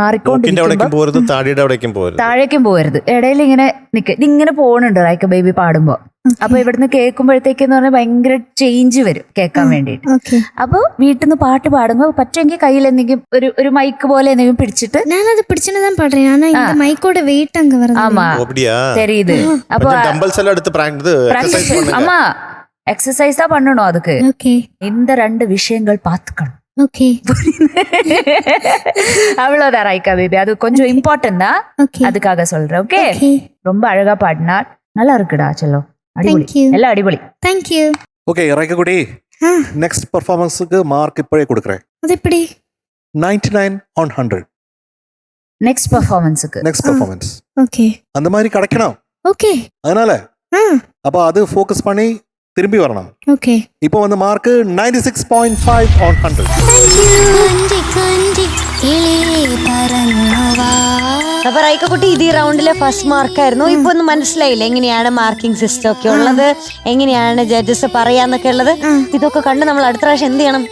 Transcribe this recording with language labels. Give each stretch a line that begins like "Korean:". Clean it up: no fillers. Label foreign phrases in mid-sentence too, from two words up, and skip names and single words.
Malayalam: മാറിക്കൊണ്ടിരിക്കുമ്പോ അവിടേക്കും പോരുത്, താടിയുടെ അവിടേക്കും പോരുത്. താഴേക്കും പോകരുത്. ഇടയിൽ ഇങ്ങനെ ഇതിങ്ങനെ പോണുണ്ട് റൈക്ക ബേബി പാടുമ്പോ. അപ്പൊ ഇവിടുന്ന് കേൾക്കുമ്പോഴത്തേക്ക് എന്ന് പറഞ്ഞാൽ ഭയങ്കര ചേഞ്ച് വരും കേൾക്കാൻ വേണ്ടിയിട്ട്. ഓക്കെ. അപ്പൊ വീട്ടിൽ നിന്ന് പാട്ട് പാടുമ്പോ പറ്റുമെങ്കിൽ കയ്യിൽ എന്തെങ്കിലും ഒരു മൈക്ക് പോലെ എന്തെങ്കിലും പിടിച്ചിട്ട്
Tamil: நான் அது பிடிச்சுன்னு தான் பாடுறேன். ஆனா இந்த மைக்கோட வெயிட் அங்க வருது. ஆமா அப்படியா? தெரியுது. அப்போ டம்பல்ஸ் எல்லாம் எடுத்து எக்ஸசைஸ் பண்ணுங்க. ஆமா எக்ஸசைஸ் தான் பண்ணணும் அதுக்கு. ஓகே இந்த 2 விஷயங்கள் பார்த்துக்கணும். ஓகே அவ்வளவுதான் ரைக்கா பேபி. அது கொஞ்சம் இம்பார்ட்டன்ட் தான், ஓகே அதுக்காக சொல்றேன். ஓகே, ஓகே. ரொம்ப அழகா பாடினா நல்லா இருக்குடா. செல்லம் அடிபொலி,
English: Thank you.
Tamil: எல்லாம் அடிபொலி.
English: thank you.
Malayalam: ഓക്കെ റൈക്കക്കുട്ടി, ആ നെക്സ്റ്റ് പെർഫോമൻസുക്ക് മാർക്ക് ഇപ്പോഴേ കൊടുക്കറേ.
Tamil: அது எப்படி? 99 on 100
English: next performanceக்கு next performance.
Tamil: ஓகே அந்த மாதிரி கிடைக்கணும். ஓகே. அதனால ஆ அப்போ அது ஃபோக்கஸ் பண்ணி திரும்பி வரணும். ஓகே. இப்போ வந்து மார்க் 96.5 on 100.
Malayalam: കഞ്ചി കഞ്ചി കിളിയേ പറന്നുവാ. അപ്പൊ റൈക്കക്കുട്ടി ഇത് ഈ റൗണ്ടിലെ ഫസ്റ്റ് മാർക്കായിരുന്നു. ഇപ്പൊ ഒന്ന് മനസ്സിലായില്ലേ എങ്ങനെയാണ് മാർക്കിംഗ് സിസ്റ്റം ഒക്കെ ഉള്ളത്, എങ്ങനെയാണ് ജഡ്ജസ് പറയാന്നൊക്കെ ഉള്ളത്. ഇതൊക്കെ കണ്ട് നമ്മൾ അടുത്ത പ്രാവശ്യം എന്ത് ചെയ്യണം?